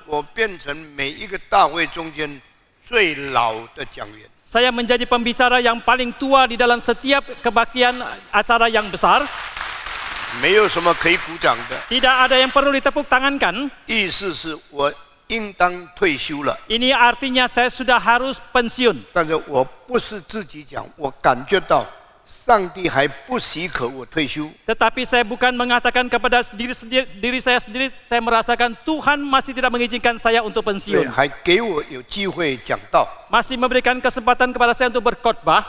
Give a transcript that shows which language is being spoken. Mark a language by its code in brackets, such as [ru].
[zh] 我变成每一个大会中间最老的讲员。 [id] saya menjadi pembicara yang paling tua di dalam setiap kebaktian acara yang besar. [zh] 没有什么可以鼓掌的， [id] Tidak ada yang perlu ditepuk tangankan. [zh] 意思是我应当退休了。 [id] Ini artinya saya sudah harus pensiun. [zh] 但是我不是自己讲，我感觉到上帝还不许可我退休。 [id] Tetapi saya bukan mengatakan kepada diri saya sendiri, saya merasakan Tuhan masih tidak mengizinkan saya untuk [zh] 对， [id] pensiun. [zh] 还给我有机会讲道。 [id] Masih memberikan kesempatan kepada saya untuk berkhotbah.